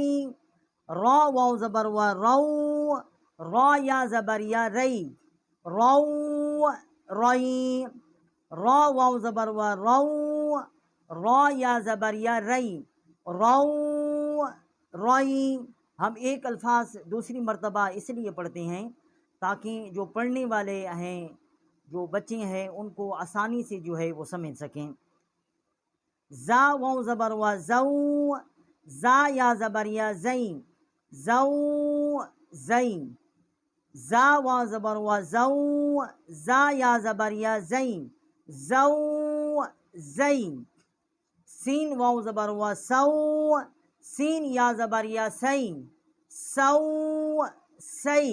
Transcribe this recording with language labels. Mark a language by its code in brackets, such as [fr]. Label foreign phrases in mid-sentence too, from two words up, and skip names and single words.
[ur] را واو زبر وا رو، را یا زبر یا رئی، رو رئی۔ را واو زبر وا رو، را یا زبر یا رئی، رو رئی۔ ہم ایک الفاظ دوسری مرتبہ اس لیے پڑھتے ہیں تاکہ جو پڑھنے والے ہیں، جو بچے ہیں، ان کو آسانی سے جو ہے وہ سمجھ سکیں۔ زا واو زبر وا زو، زا یا زبر یا زئی، زو زئی۔ زا واو زبر وا زو، زا یا زبر یا زئی، زو زئی۔ سین واو زبر وا سو، سین یا زبر یا سئی، سو سئی۔